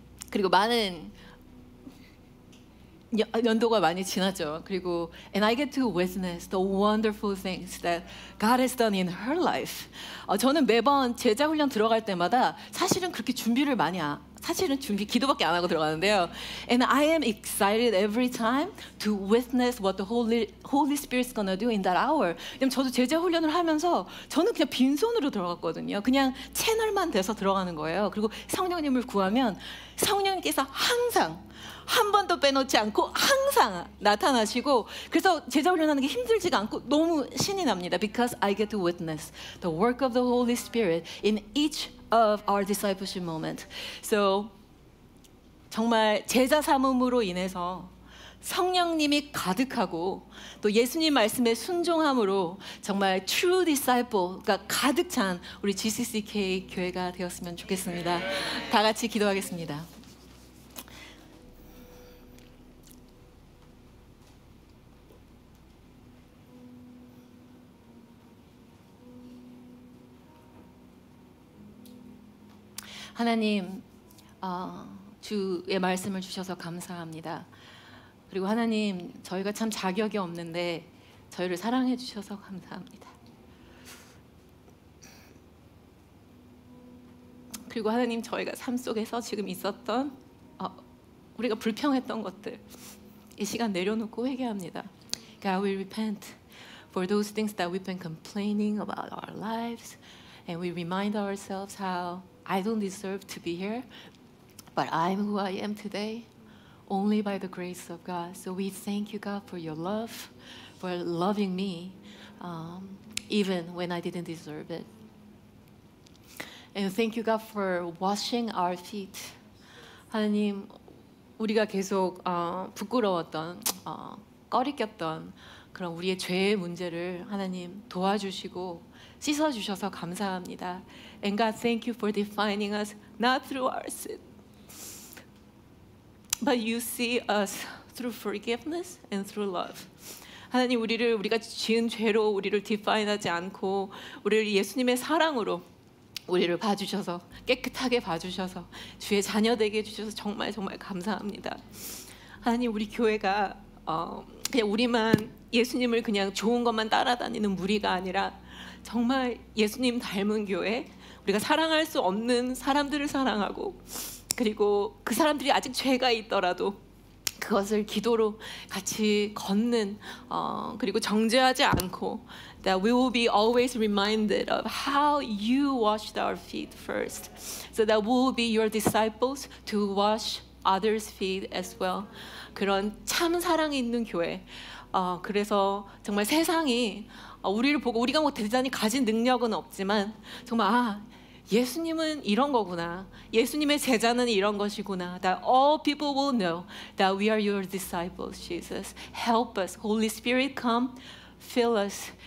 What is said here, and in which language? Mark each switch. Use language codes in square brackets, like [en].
[ko] 그리고 많은 연도가 많이 지났죠. 그리고 [en] and I get to witness the wonderful things that God has done in her life. [ko] 저는 매번 제자 훈련 들어갈 때마다 사실은 그렇게 준비를 많이 사실은 기도밖에 안 하고 들어가는데요. [en] And I am excited every time to witness what the Holy Spirit's gonna do in that hour. [ko] 왜냐면 저도 제자 훈련을 하면서 저는 그냥 빈손으로 들어갔거든요. 그냥 채널만 돼서 들어가는 거예요. 그리고 성령님을 구하면 성령님께서 항상 한 번도 빼놓지 않고 항상 나타나시고 그래서 제자 훈련하는 게 힘들지가 않고 너무 신이 납니다. [en] Because I get to witness the work of the Holy Spirit in each of our discipleship moment. [ko] So 정말 제자 삼음으로 인해서 성령님이 가득하고 또 예수님 말씀에 순종함으로 정말 [en] true disciple [ko] 가 가득 찬 우리 GCCK 교회가 되었으면 좋겠습니다. 다 같이 기도하겠습니다. 하나님, 주의 말씀을 주셔서 감사합니다. 그리고 하나님, 저희가 참 자격이 없는데 저희를 사랑해 주셔서 감사합니다. 그리고 하나님, 저희가 삶 속에서 지금 있었던 우리가 불평했던 것들 이 시간 내려놓고 회개합니다. [en] God, we repent for those things that we've been complaining about our lives, and we remind ourselves how I don't deserve to be here, but I'm who I am today only by the grace of God. So we thank you, God, for your love, for loving me even when I didn't deserve it. And thank you, God, for washing our feet. [ko] 하나님, 우리가 계속 부끄러웠던, 꺼리꼈던 그런 우리의 죄의 문제를 하나님 도와주시고 씻어주셔서 감사합니다. [en] And God, thank you for defining us not through our sin, but you see us through forgiveness and through love. [ko] 하나님, 우리가 지은 죄로 우리를 디파인하지 않고 우리를 예수님의 사랑으로 우리를 봐주셔서, 깨끗하게 봐주셔서 주의 자녀 되게 해주셔서 정말 정말 감사합니다. 하나님, 우리 교회가 그냥 우리만 예수님을 그냥 좋은 것만 따라다니는 무리가 아니라 정말 예수님 닮은 교회, 우리가 사랑할 수 없는 사람들을 사랑하고, 그리고 그 사람들이 아직 죄가 있더라도 그것을 기도로 같이 걷는, 그리고 정죄하지 않고, [en] that we will be always reminded of how you washed our feet first, so that we will be your disciples to wash others' feet as well. [ko] 그런 참 사랑이 있는 교회. 그래서 정말 세상이 우리를 보고, 우리가 뭐 대단히 가진 능력은 없지만 정말 예수님은 이런 거구나, 예수님의 제자는 이런 것이구나, [en] that all people will know that we are your disciples. Jesus, help us. Holy Spirit, come, fill us.